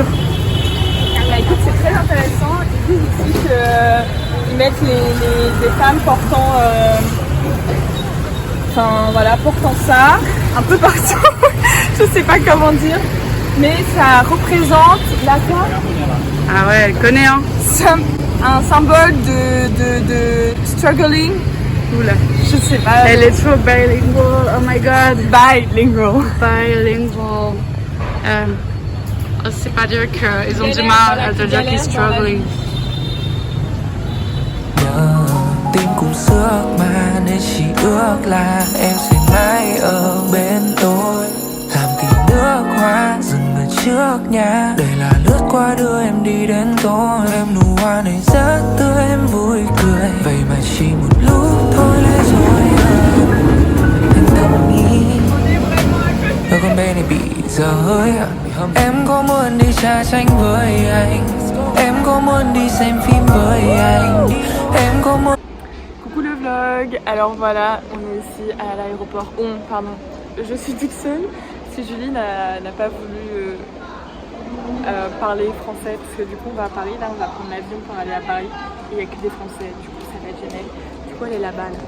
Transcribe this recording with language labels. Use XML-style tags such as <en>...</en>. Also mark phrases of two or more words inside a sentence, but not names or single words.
<fr>Bah écoute, c'est très intéressant. Ils disent ici qu'ils mettent les femmes portant, portant ça un peu partout. Je sais pas comment dire, mais ça représente la femme. Ah ouais, elle connaît, hein. Un symbole de struggling. Oula. Je sais pas. Elle est trop bilingual,</fr> <en>oh my god.</en> <fr>Bilingual. Bilingual. C'est pas dire qu'ils ont du mal à te dire qu'ils struggling.</fr> <vi>Tim cùng xước mà nên chỉ ước là em sẽ mãi ở bên tôi Làm tí nước hoa dừng ở trước nhà Để là lướt qua đưa em đi đến tối Em nụ hoa này rất tươi em vui cười Vậy mà chỉ một lúc thôi lại rồi Anh thầm nghĩ đôi con bé này bị dở hơi Em có muốn đi trà tranh với anh Em có muốn đi xem phim với anh? Em có muốn.</vi> <fr>Coucou le vlog. Alors voilà, on est ici à l'aéroport. Pardon, je suis toute seule. Si Julie n'a pas voulu parler français, parce que du coup on va à Paris, là on va prendre l'avion pour aller à Paris. Il n'y a que des Français, du coup ça va être génial. Du coup elle est là-bas, là.</fr>